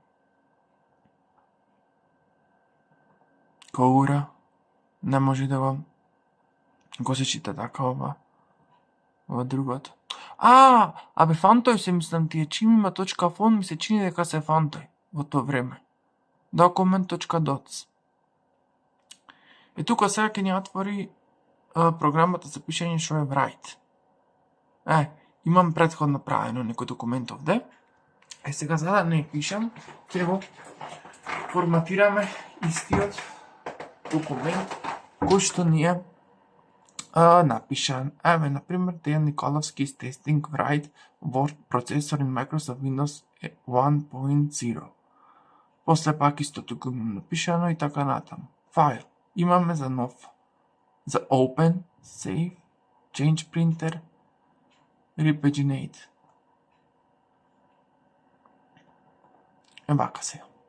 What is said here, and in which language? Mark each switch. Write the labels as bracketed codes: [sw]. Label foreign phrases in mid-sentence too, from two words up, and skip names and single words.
[mk] Коура, не може да го се чита така ова другото. Абе фантој се мислам тие, чим има .font ми се чини дека се фантој во тоа време. Document.docs. И тука сега ќе ни отвори програмата за пишење што е Write. Имам претходно правено некој документ овде. Сега за да не пишам, ќе го форматираме истиот документ кој што ни е напишан. [en] Например, Дејан Николовски is testing Write word processor in Microsoft Windows 1.0. [mk] После пак истото го имам напишано и така натаму. Файл. Имаме за нов. За [en] Open, Save, Change Printer, Repaginate. [mk] Вака се.